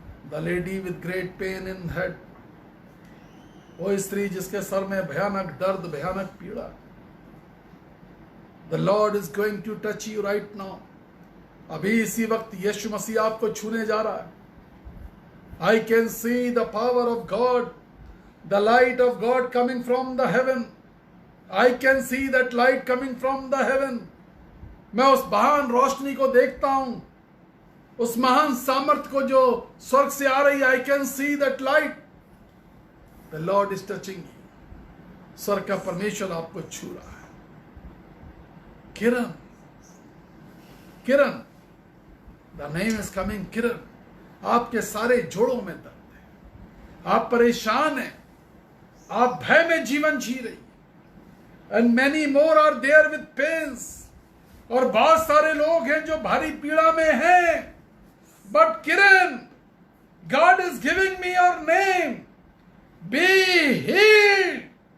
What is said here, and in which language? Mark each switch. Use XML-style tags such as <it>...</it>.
<en>the lady with great pain in head,</en> <hi>वो स्त्री जिसके सर में भयानक दर्द, भयानक पीड़ा।</hi> <en>The Lord is going to touch you right now.</en> <hi>अभी इसी वक्त यीशु मसीह आपको छूने जा रहा है।</hi> <en>I can see the power of God, the light of God coming from the heaven. I can see that light coming from the heaven.</en> <hi>मैं उस महान रोशनी को देखता हूं, उस महान सामर्थ्य को जो स्वर्ग से आ रही है।</hi> <en>I can see that light. The Lord is touching you.</en> <hi>स्वर्ग का परमेश्वर आपको छू रहा है।</hi> <en>Kiran, Kiran, the name is coming Kiran.</en> <hi>आपके सारे जोड़ों में दर्द है, आप परेशान हैं, आप भय में जीवन जी रही।</hi> <en>and many more are there with pains,</en> <hi>और बहुत सारे लोग हैं जो भारी पीड़ा में हैं।</hi> <en>But Kiran, God is giving me your name, be healed.</en>